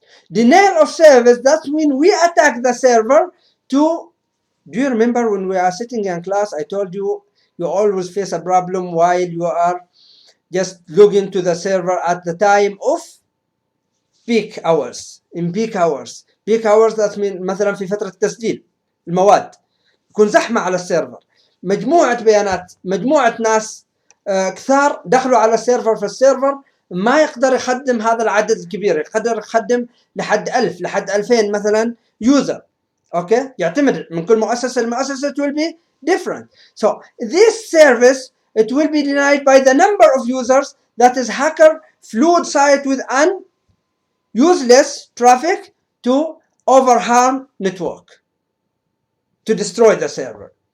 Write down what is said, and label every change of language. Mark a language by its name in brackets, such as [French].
[English] Denial of service, that means we attack the server to... Do you remember when we are sitting in class, I told you, you always face a problem while you are just logging to the server at the time of peak hours. In peak hours. Peak hours, that means [Arabic] مثلا في فترة تسجيل المواد يكون زحمة على السيرفر، مجموعة بيانات، مجموعة ناس كثار دخلوا على السيرفر، فالسيرفر ما يقدر يخدم هذا العدد الكبير، يقدر يخدم لحد 1000 لحد 2000 مثلا يوزر. [English] Okay, [Arabic] يعتمد من كل مؤسسة لمؤسسة [English] will be different. So this service it will be denied by the number of users that is hacker flood site with useless traffic to overharm network, to destroy the server.